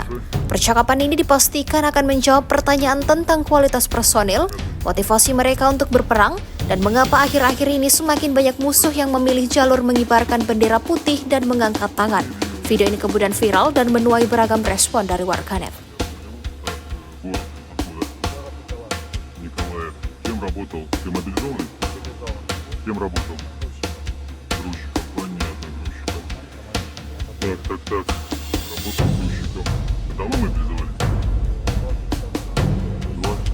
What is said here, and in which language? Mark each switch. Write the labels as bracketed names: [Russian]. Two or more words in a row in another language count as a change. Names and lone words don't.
[Indonesian] Percakapan ini dipastikan akan menjawab pertanyaan tentang kualitas personil, motivasi mereka untuk berperang, dan mengapa akhir-akhir ini semakin banyak musuh yang memilih jalur mengibarkan bendera putih dan mengangkat tangan. Video ini kemudian viral dan menuai beragam respon dari warganet. [Russian] Николаев. Кем работал? Ты мобилизованный? Кем работал? Грузчиком. Понятно, грузчиком. Так. Работал грузчиком. Давно мобилизовали? 2.